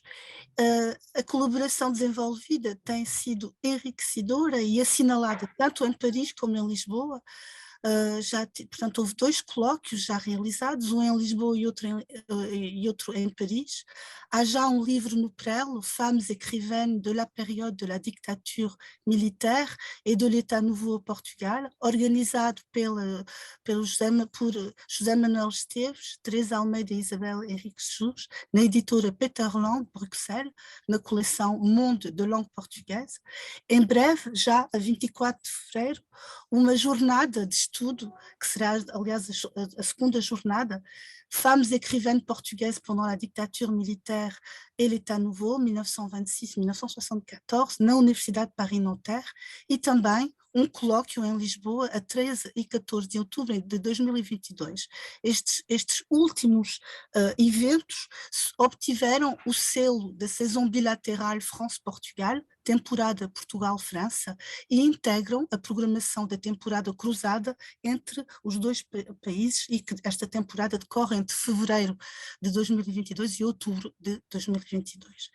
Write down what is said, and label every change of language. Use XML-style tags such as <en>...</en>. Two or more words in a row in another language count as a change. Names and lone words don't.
<pt>A colaboração desenvolvida tem sido enriquecedora e assinalada tanto em Paris como em Lisboa. Portanto, houve 2 colóquios já realizados, um em Lisboa e outro em Paris. Há já um livro no Prel, Femmes écrivaines de la période de la dictature militaire et de l'État nouveau au Portugal, organizado por José Manuel Esteves, Teresa Almeida e Isabel Henriques de Jesus, na editora Peterland, Bruxelas, na coleção Monde de langue portugaise. Em breve, já a 24 de fevereiro, uma jornada de estudo, que será, aliás, a segunda jornada,</pt> <fr>Femmes écrivaines portugaises pendant la dictature militaire et l'État nouveau, 1926-1974,</fr> <pt>na Universidade de Paris-Nanterre, e também um colóquio em Lisboa a 13 e 14 de outubro de 2022. Estes últimos eventos obtiveram o selo da Saison Bilatérale France-Portugal, temporada Portugal-França, e integram a programação da temporada cruzada entre os 2 países, e que esta temporada decorre entre fevereiro de 2022 e outubro de 2022.</pt>